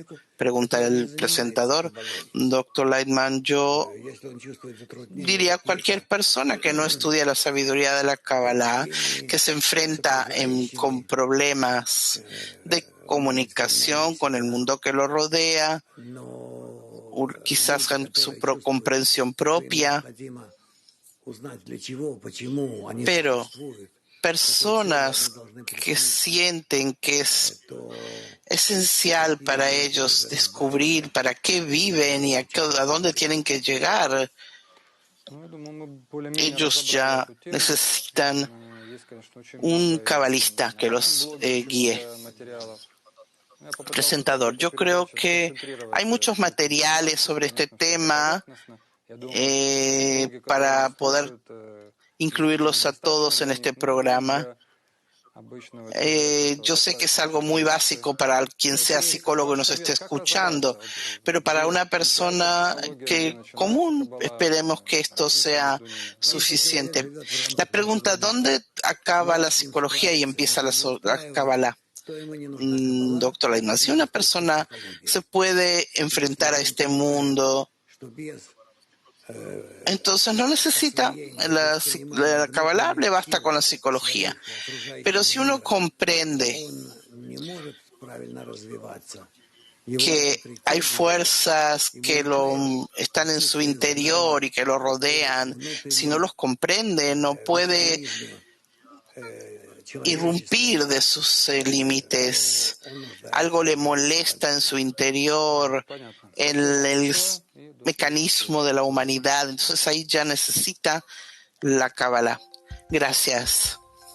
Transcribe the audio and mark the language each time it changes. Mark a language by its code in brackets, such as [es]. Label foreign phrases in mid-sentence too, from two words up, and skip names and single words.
[es] Pregunta el presentador. Doctor Lightman, yo diría cualquier persona que no estudia la sabiduría de la Kabbalah, que se enfrenta con problemas de comunicación con el mundo que lo rodea, quizás en su comprensión propia, pero personas que sienten que es esencial para ellos descubrir para qué viven y a dónde tienen que llegar, [ru] Ну, я думаю, мы более-менее [es] ellos [ru] разобрали [es] ya [ru] эту тему. [es] necesitan [ru] Есть, конечно, очень [es] un [ru] много и [es] cabalista [ru] на [es] que [ru] моем [es] los [ru] блоге [es] guíe. [ru] материалов. Я попытался только [es] Presentador, [ru] эту [es] yo [ru] передачу [es] creo que [ru] сконцентрировать [es] hay muchos [ru] всю эту [es] materiales [ru] информацию, [es] sobre este [ru] конечно, все это [es] tema [ru] поверхностно. Я думаю, психологи, которые [es] para [ru] нас [es] poder [ru] слушают, их [es] incluirlos a [ru] недостаточно [es] todos en [ru] для них, [es] este [ru] ну и [es] programa. [ru] для обычного человека это [es] Yo sé que es [ru] достаточно [es] algo muy [ru] информации. [es] básico para quien sea [ru] Кирилл, [es] psicólogo y [ru] ваш [es] nos esté [ru] совет, как [es] escuchando, [ru] разобраться? Вот [es] pero para [ru] где [es] una [ru] кончается [es] persona [ru] психология, где [es] que [ru] начинается [es] común, [ru] каббала, [es] esperemos que esto [ru] разница [es] sea [ru] между ними? [es] suficiente. La pregunta, ¿dónde acaba la psicología y empieza la Kabbalah? Doctor Leitman, si una persona se puede enfrentar a este mundo, entonces no necesita la Kabbalah, le basta con la psicología. Pero si uno comprende que hay fuerzas que están en su interior y que lo rodean, si no los comprende, no puede irrumpir de sus límites. Algo le molesta en su interior, [ru] Понятно. [es] el [ru] Большое и до следующей [es] mecanismo [ru] встречи. [es] de la humanidad. Entonces ahí ya necesita la Kabbalah. Gracias.